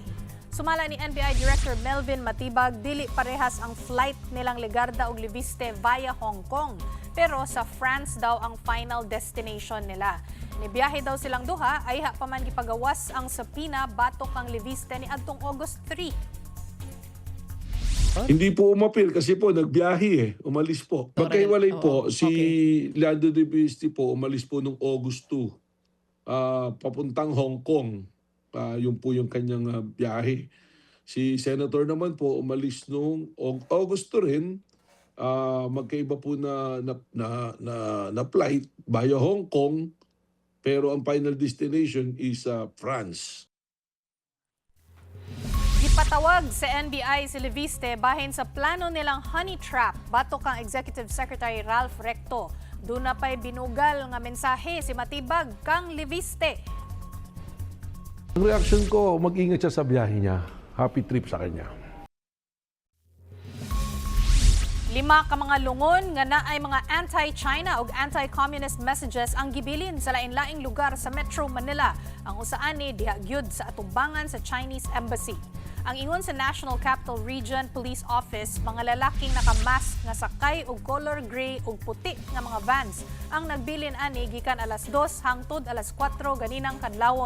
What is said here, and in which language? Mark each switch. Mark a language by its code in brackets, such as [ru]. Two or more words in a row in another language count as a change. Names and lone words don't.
[ceb] Sumala ni NBI Director Melvin Matibag, dili parehas ang flight nilang Legarda ug Leviste via Hong Kong. Pero sa France daw ang [en] final destination [ceb] nila. Nibiyahe daw silang duha ay pa man gipagawas ang sapina batok ang Leviste niadtong August 3. [tl] Hindi po umapil kasi po nagbiyahe umalis po. Magkaiwalay po si Leandro Leviste po umalis po nung August 2 papuntang Hong Kong. Yun po yung kanyang biyahe. Si Senator naman po umalis nung August 2 rin. Magkaiba po na flight via Hong Kong pero ang [en] final destination [tl] is France. [ceb] Gipatawag sa NBI si Leviste bahin sa plano nilang [en] honey trap [ceb] batok kang Executive Secretary Ralph Recto. Doon na pa'y binugal nga mensahe si Matibag kang Leviste. [tl] Ang reaction ko, mag-ingat siya sa biyahe niya. [en] Happy trip [tl] sa kanya. [ceb] 5 ka mga lungon nga naay mga anti-China ug [en] anti-communist messages [ceb] ang gibilin sa lain-laing lugar sa Metro Manila. Ang usaan ni diha gyud sa atubangan sa Chinese Embassy. Ang ingon sa National Capital Region Police Office, mga lalaking nakamask nga sakay og color gray ug puti nga mga vans ang nagbilin ani gikan alas 2 hangtod alas 4 ganinang kadlawon.